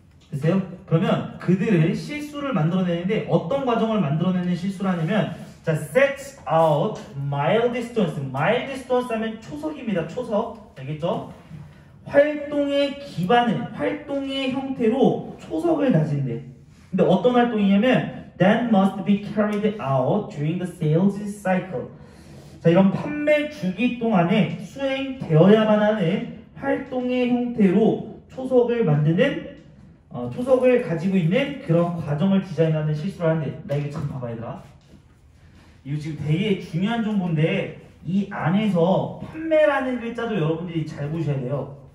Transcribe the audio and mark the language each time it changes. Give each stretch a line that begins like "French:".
Korean: 됐어요? 그러면 그들은 실수를 만들어내는데 어떤 과정을 만들어내는 실수를 하냐면, 자,
English: set out milestones.
Korean: milestones 하면 초석입니다. 초석. 알겠죠? 활동의 기반은, 활동의 형태로 초석을 다진대. 근데 어떤 활동이냐면
English: that must be carried out during the sales cycle.
Korean: 자, 이런 판매 주기 동안에 수행되어야만 하는 활동의 형태로 초석을 만드는 초석을 가지고 있는 그런 과정을 디자인하는 실수를 하는데, 나 이거 참 봐봐 얘들아. 이거 지금 되게 중요한 정보인데 이 안에서 판매라는 글자도 여러분들이 잘 보셔야 돼요.